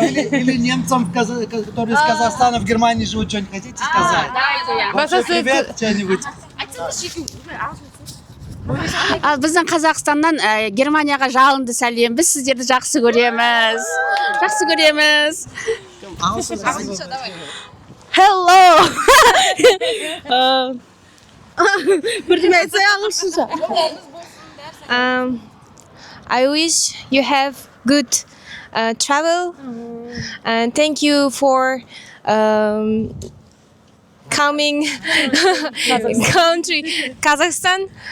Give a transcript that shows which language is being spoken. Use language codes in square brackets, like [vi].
[ru] Или немцам, которые из Казахстана в Германии живут, что-нибудь хотите сказать? [de] Was hast du jetzt [ru] Привет, что-нибудь. [kk] Біздің Қазақстаннан Германияға жалынды сәлем. Біз сіздерді жақсы көреміз. Жақсы көреміз. [en] Hello. [kk] Бірдеңе айтсай ағылшынша. [en] I wish you have good travel and thank you for coming country Kazakhstan.